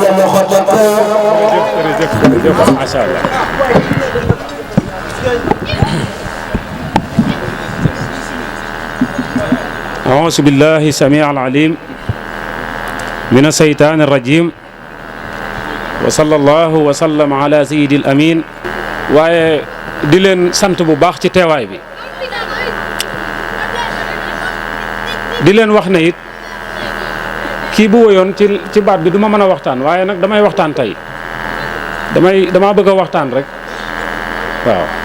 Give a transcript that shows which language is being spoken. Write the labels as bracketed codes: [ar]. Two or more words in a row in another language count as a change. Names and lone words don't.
[ar] ما شاء الله. أعوذ بالله السميع العليم من الشيطان الرجيم وصلى الله وسلم على سيد الأمين [wo] waaye di leen sant bu baax ci teewaay bi di leen wax ne it kii bu woyoon ci baat bi du ma mën a waxtaan waaye nag damay waxtaan tey dama bëgg a waxtaan rek waaw